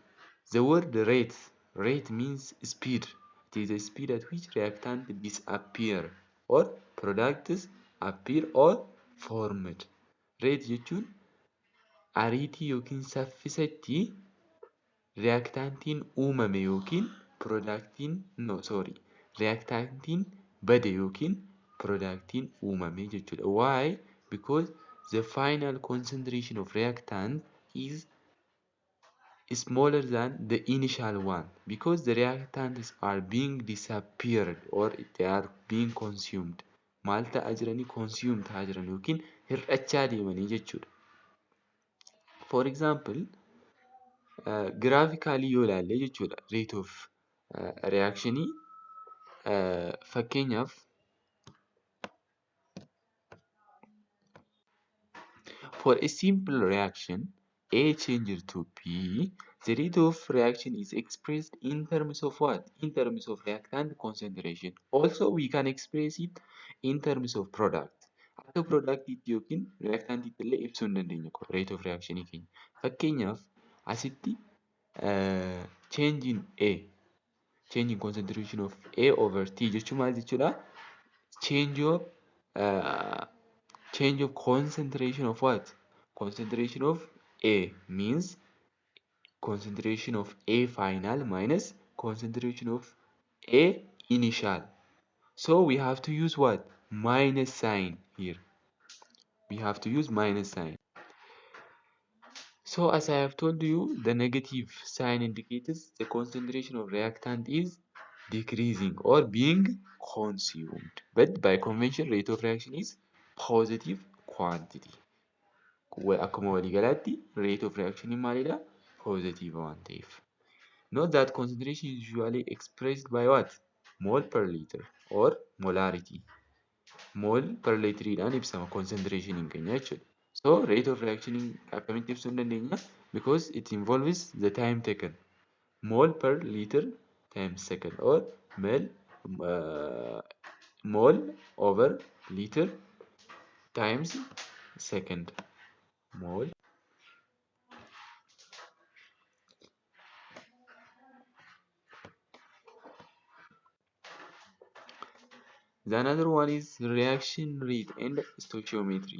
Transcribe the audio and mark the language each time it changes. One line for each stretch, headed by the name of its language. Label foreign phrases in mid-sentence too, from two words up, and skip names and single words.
English: The word rate means speed. It is the speed at which reactant disappear or products appear or formed.
Oromo: Rate jechuun ariitii yookiin saffisa itti reactantiin uumame yookiin reactantiin bade yookiin productiin uumame jechuudha.
English: Why? Because the final concentration of reactant is smaller than the initial one because the reactants are being disappeared or they are being consumed.
Oromo: Maal ta'aa jiranii? Consume ta'aa jiran yookiin hir'achaa deemanii jechuudha.
English: For example, graphically
Oromo: yoo ilaalle jechuudha
English: rate of reactionii fakkeenyaaf for a simple reaction A changes to B, the rate of reaction is expressed in terms of what? In terms of reactant concentration. Also, we can express it in terms of product.
Oromo: Akka productiitti yookiin reactantiitti illee ibsuu hin dandeenyu
English: rate of reaction
Oromo: keenya. Fakkeenyaaf asitti
English: change in concentration of A over T
Oromo: jechuun maal jechuudha?
English: Change of concentration of what? Concentration of A means concentration of A final minus concentration of A initial. So we have to use what? Minus sign here. We have to use minus sign. So as I have told you, the negative sign indicates the concentration of reactant is decreasing or being consumed. But by convention, rate of reaction is positive quantity.
Oromo: Akkuma waliigalaatti
English: rate of reaction
Oromo: maalidha? Positive waan ta'eef.
English: Note that concentration is usually expressed by what? Mole per liter or molarity. Mole per liter
Oromo: dhaan ibsama concentration keenya jechuudha.
English: So rate of reaction
Oromo: akkamitti ibsuu hin dandeenya?
English: Because it involves the time taken. Mole per liter times second, or uh, mole over liter times second. Mole. The another one is reaction rate and stoichiometry.